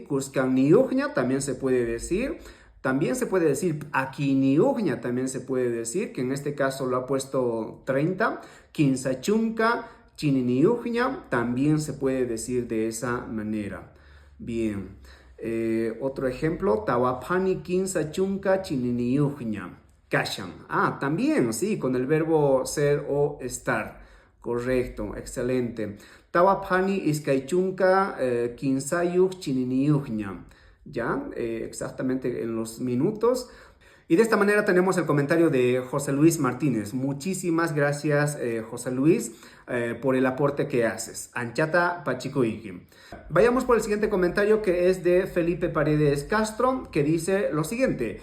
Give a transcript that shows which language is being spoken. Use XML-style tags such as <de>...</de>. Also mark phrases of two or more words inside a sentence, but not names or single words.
<es>Cuscaniujña también se puede decir. También se puede decir Aquiniujña, también se puede decir, que en este caso lo ha puesto 30.</es> <qu>Kinsachunka, Chininiyuhña</qu> <es>también se puede decir de esa manera. Bien. Otro ejemplo,</es> <qu>Tawapani kinsa chunka chininiyuhña. Kashan.</qu> <es>También, sí, con el verbo ser o estar. Correcto, excelente.</es> <qu>Tawapani iskaichunka kinsayuk chininiyuhña.</qu> <es>Ya, exactamente en los minutos. Y de esta manera tenemos el comentario de José Luis Martínez. Muchísimas gracias, José Luis, por el aporte que haces.</es> <qu>Anchata Pachikoiki.</qu> <es>Vayamos por el siguiente comentario, que es de Felipe Paredes Castro, que dice lo siguiente.</es>